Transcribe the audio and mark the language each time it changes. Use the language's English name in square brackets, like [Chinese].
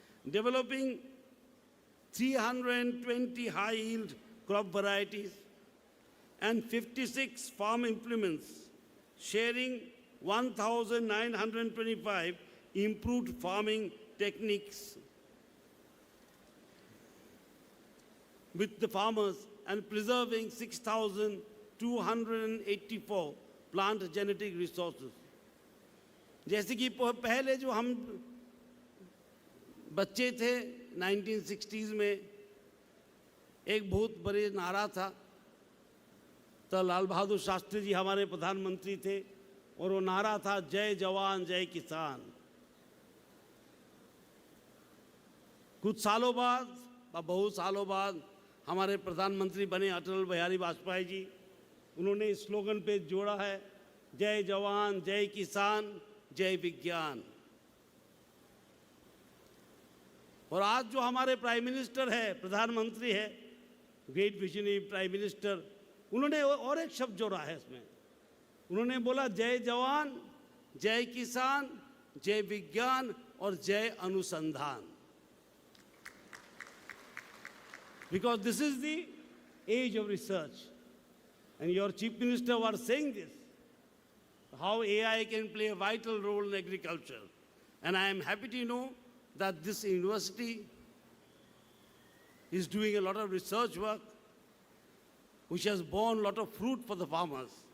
[English] developing 320 high-yield crop varieties and 56 farm implements, sharing 1,925 improved farming techniques with the farmers and preserving 6,284 plant genetic resources. [Hindi] जैसे कि पहले जो हम बच्चे थे 1960s में, एक बहुत बड़े नारा था, तो लाल बहादुर शास्त्री जी हमारे प्रधानमंत्री थे, और वो नारा था जय जवान जय किसान. कुछ सालों बाद, बहुत सालों बाद हमारे प्रधानमंत्री बने अटल बिहारी वाजपेयी जी, उन्होंने इस स्लोगन पे जोड़ा है जय जवान जय किसान जय विज्ञान. और आज जो हमारे प्राइम मिनिस्टर है, प्रधानमंत्री है, ग्रेट विजनरी प्राइम मिनिस्टर, उन्होंने और एक शब्द जोड़ा है इसमें. उन्होंने बोला जय जवान जय किसान जय विज्ञान [English] or Jai Anusandhan. Because this is the age of research. And your Chief Minister was saying this, how AI can play a vital role in agriculture. And I am happy to know that this university is doing a lot of research work which has borne a lot of fruit for the farmers.